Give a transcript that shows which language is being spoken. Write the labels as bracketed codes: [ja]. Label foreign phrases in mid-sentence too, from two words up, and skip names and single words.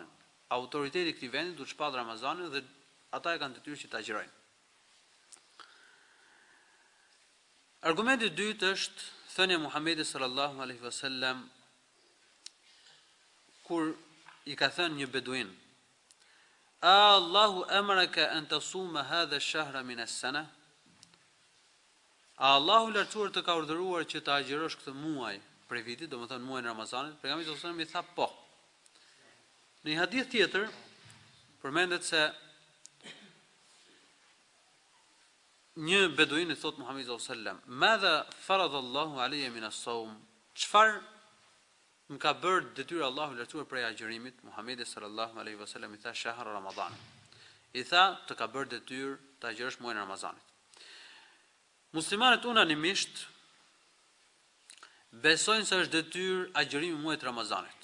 [sq] Autoriteti i këtij vendi duhet të shpallë Ramazanin dhe ata e kanë detyrë që ta agjërojnë. Argumenti i dytë është thënia e Muhamedit [ar] صلى الله عليه وسلم [sq] kur i ka thënë një beduin: [ar] آلله أمرك أن تصوم هذا الشهر من السنة? [sq] Allahu lartësuar të ka urdhëruar që ta agjërosh këtë muaj prej vitit, domethënë muajin e Ramazanit. Pejgamberi [ar] صلى الله عليه وسلم [sq] i tha po. Në një hadith tjetër përmendet se një beduin i thot Muhamedit [ar] صلى الله عليه وسلم: "ماذا فرض الله علي من الصوم?" [sq] Çfarë më ka bërë detyrë Allahu lartësuar prej agjërimit? Muhamedi [ar] صلى الله عليه وسلم [sq] i tha [ar] شهر رمضان. [sq] I tha të ka bërë detyrë të agjërosh muajin e Ramazanit. Muslimanët unanimisht besojnë se është detyrë agjërimi i muajit Ramazanit.